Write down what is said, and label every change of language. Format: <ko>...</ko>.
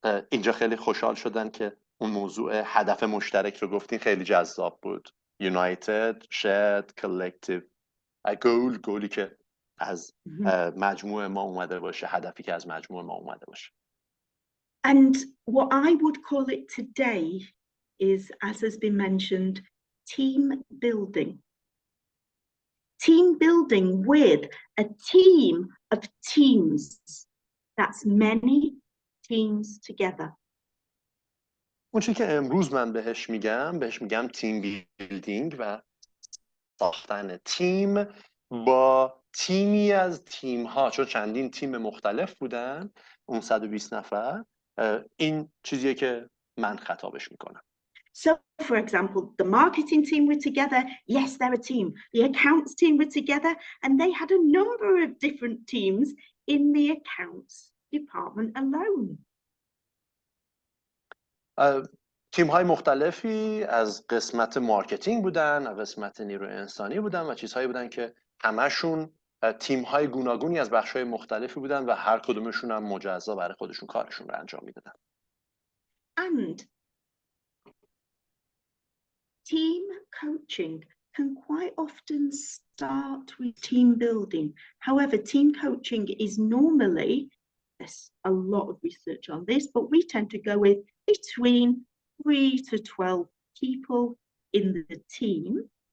<fa>اینجا خیلی خوشحال شدن که اون موضوع هدف مشترک رو گفتین، خیلی جذاب بود.</fa> <en>United, shared, collective goal،</en> <fa>گولی که از مجموع ما اومده باشه، هدفی که از مجموع ما اومده باشه.</fa> <en>And what I would call it today is, as has been mentioned, team building. Team building with a team of teams. That's many teams together.</en> <fa>اون چیزی که امروز من بهش میگم تیم بیلدینگ و ساختن تیم با تیمی از تیم ها، چون چندین تیم مختلف بودن اون 120 نفر، این چیزیه که من خطابش میکنم.</fa> <en>So, for example, the marketing team were together. Yes, they're a team. The accounts team were together, and they had a number of different teams in the accounts department alone.</en> <fa>تیم های مختلفی از قسمت مارکتینگ بودن، از قسمت نیروی انسانی بودن و چیزهایی بودن که همشون تیم های گوناگونی از بخش های مختلفی بودن و هر کدومشون هم مجزا برای خودشون کارشون رو انجام میدادن.</fa> <en>And team coaching can quite often start with team building. However, team coaching is normally, there's a lot of research on this, but we tend to go with between 3 to 12 people in the team.</en>